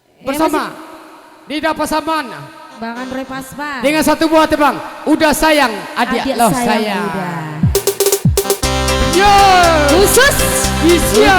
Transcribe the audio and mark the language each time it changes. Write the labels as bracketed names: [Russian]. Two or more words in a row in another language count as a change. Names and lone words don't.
[Indonesian] bersama Nida Pasaman Bang Andre Paspa dengan satu buah tebang Udah Sayang Adik Lo Sayang. Yo khusus Isya